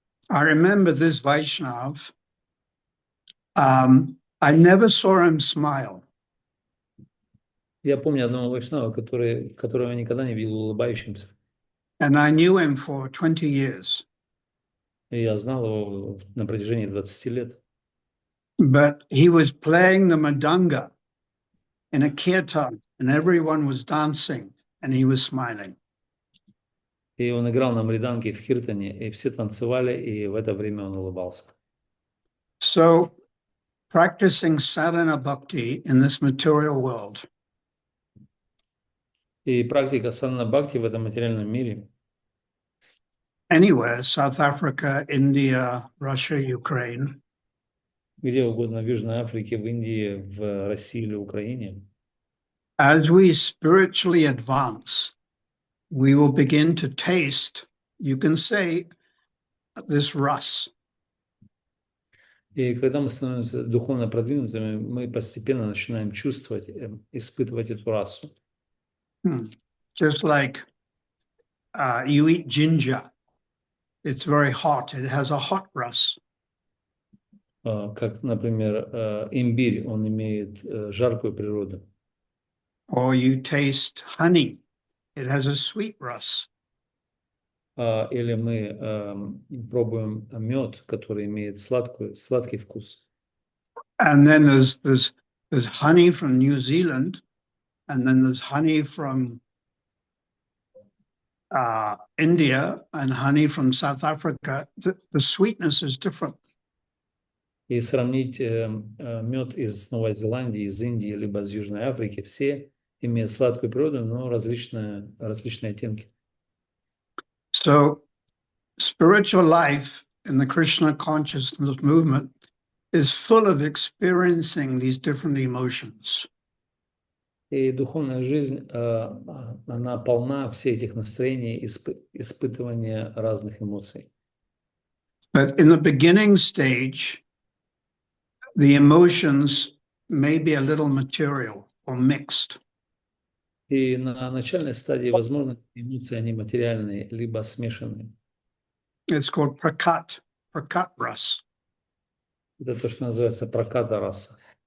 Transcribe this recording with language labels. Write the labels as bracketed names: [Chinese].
[English] I remember this Vaishnav. I never saw him smile. [Russian] Я помню одного вайшнава, которого я никогда не видел улыбающимся. [English] And I knew him for 20 years. [Russian] И я знал его на протяжении 20 лет. [English] But he was playing the madanga in a kirtan, and everyone was dancing, and he was smiling. [Russian] И он играл на мриданге в киртане, и все танцевали, и в это время он улыбался. [English] So, practicing sadhana bhakti in this material world [Russian] И практика садхана бхакти в этом материальном мире, [English] anywhere, South Africa, India, Russia, Ukraine, [Russian] где угодно, в Южной Африке, в Индии, в России или Украине, [English] as we spiritually advance, we will begin to taste, you can say, this ras. [Russian] и когда мы становимся духовно продвинутыми, мы постепенно начинаем чувствовать, испытывать эту расу. [English] Just like you eat ginger, it's very hot, it has a hot ras. [Russian] Как, например, имбирь, он имеет жаркую природу. [English] Or you taste honey, it has a sweet ras. [Russian] Или мы пробуем мед, который имеет сладкий вкус. [English] And then there's honey from New Zealand, and then there's honey from India and honey from South Africa. The sweetness is different. [Russian] И сравнить мед из Новой Зеландии, из Индии, либо из Южной Африки, все имеют сладкую природу, но различные оттенки. [English] So spiritual life in the Krishna consciousness movement is full of experiencing these different emotions. [Russian] И духовная жизнь, она полна всех этих настроений, испытывания разных эмоций. [English] But in the beginning stage, the emotions may be a little material or mixed. [Russian] И на начальной стадии, возможно, эмоции, они материальные, либо смешанные. [English] It's called prakat ras. [Russian] Это то, что называется праката раса.